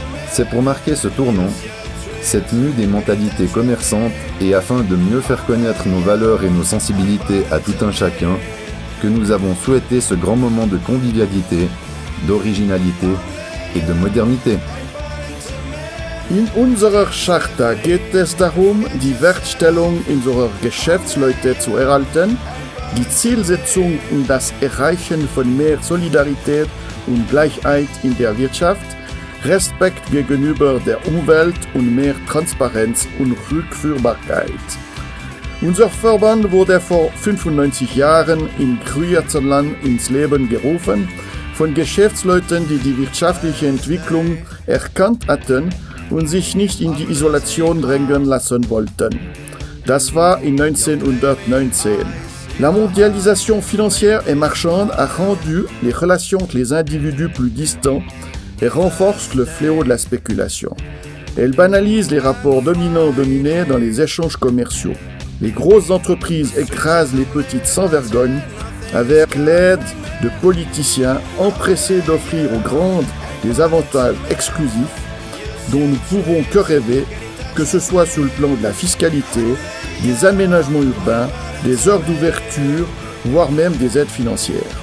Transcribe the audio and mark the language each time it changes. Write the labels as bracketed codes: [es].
[fr] C'est pour marquer ce tournant, cette mue des mentalités commerçantes et afin de mieux faire connaître nos valeurs et nos sensibilités à tout un chacun, que nous avons souhaité ce grand moment de convivialité, d'originalité et de modernité. [de] In unserer Charta geht es darum, die Wertstellung unserer Geschäftsleute zu erhalten, die Zielsetzung und das Erreichen von mehr Solidarität und Gleichheit in der Wirtschaft, Respekt gegenüber der Umwelt und mehr Transparenz und Rückführbarkeit. Unser Verband wurde vor 95 Jahren in Gruyerzenland ins Leben gerufen von Geschäftsleuten, die die wirtschaftliche Entwicklung erkannt hatten und sich nicht in die Isolation drängen lassen wollten. Das war in 1919. [fr] La mondialisation financière et marchande a rendu les relations entre les individus plus distants et renforce le fléau de la spéculation. Elle banalise les rapports dominants-dominés dans les échanges commerciaux. Les grosses entreprises écrasent les petites sans vergogne avec l'aide de politiciens empressés d'offrir aux grandes des avantages exclusifs dont nous ne pouvons que rêver, que ce soit sur le plan de la fiscalité, des aménagements urbains, des heures d'ouverture, voire même des aides financières.